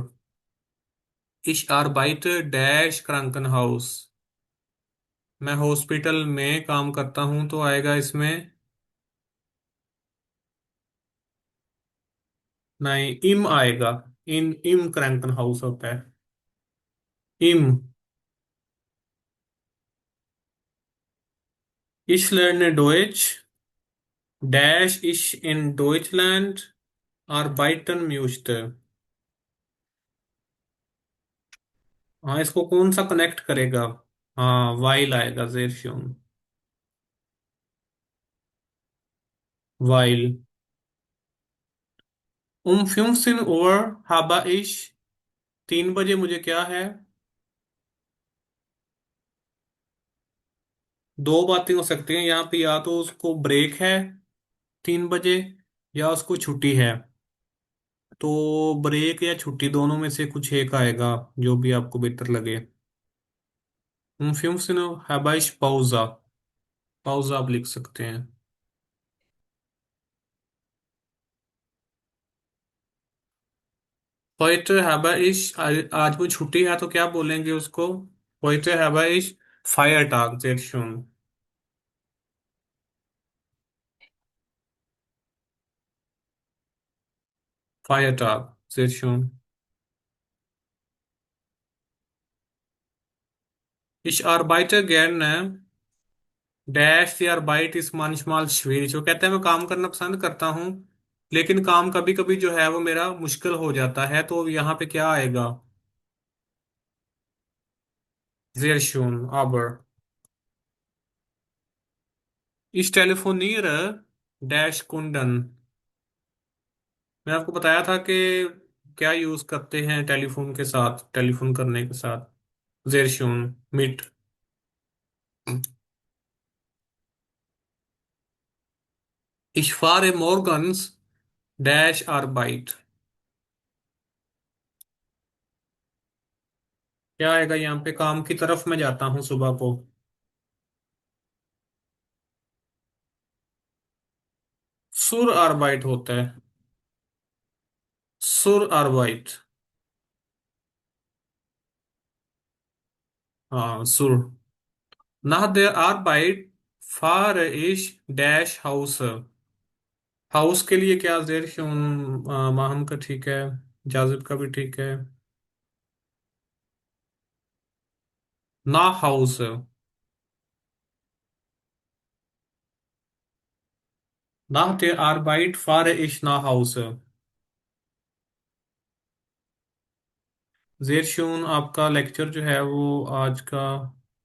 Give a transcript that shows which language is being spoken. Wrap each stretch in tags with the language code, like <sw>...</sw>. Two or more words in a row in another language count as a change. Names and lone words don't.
<de>Ich arbeite डैश Krankenhaus।</de> <hi>मैं हॉस्पिटल में काम करता हूं, तो आएगा इसमें, नहीं, इम आएगा। इन इम Krankenhaus होता है, इम।</hi> <de>Ich lerne Deutsch डैश ich in Deutschland arbeiten möchte।</de> <hi>हाँ, इसको कौन सा कनेक्ट करेगा? हाँ, वाइल आएगा,</hi> <de>sehr schön,</de> <hi>वाइल।</hi> <de>15 Uhr habe ich,</de> <hi>3 बजे मुझे क्या है? दो बातें हो सकती हैं यहाँ पे, या तो उसको ब्रेक है 3 बजे, या उसको छुट्टी है। तो ब्रेक या छुट्टी दोनों में से कुछ एक आएगा, जो भी आपको बेहतर लगे।</hi> <de>15 habe ich Pause,</de> <hi>पाउज आप लिख सकते हैं।</hi> <de>heute habe ich,</de> <hi>आज वो छुट्टी है तो क्या बोलेंगे उसको?</hi> <de>heute habe ich Feiertag, sehr schön, Feiertag, sehr schön। Ich arbeite gerne डैश aber Arbeit ist manchmal schwierig।</de> <hi>वो कहते हैं मैं काम करना पसंद करता हूँ, लेकिन काम कभी कभी जो है वो मेरा मुश्किल हो जाता है। तो यहाँ पे क्या आएगा?</hi> <de>sehr schön, aber ich telefoniere डैश कुंडन।</de> <hi>मैं आपको बताया था कि क्या यूज करते हैं टेलीफोन के साथ, टेलीफोन करने के साथ,</hi> <de>sehr schön mit। ich fahre morgens डैश Arbeit।</de> <hi>क्या आएगा यहाँ पे? काम की तरफ मैं जाता हूँ सुबह को।</hi> <de>zur Arbeit</de> <hi>होता है,</hi> <de>zur Arbeit.</de> <hi>हाँ, सुर।</hi> <de>nach der Arbeit fahre ich डैश Hause।</de> <hi>हाउस के लिए क्या</hi> <de>sehr schön,</de> <hi>माहम का ठीक है, जाजिब का भी ठीक है।</hi> <de>nach Hause, nach der Arbeit fahre ich nach Hause। sehr schön</de> <hi>आपका लेक्चर जो है वो आज का</hi>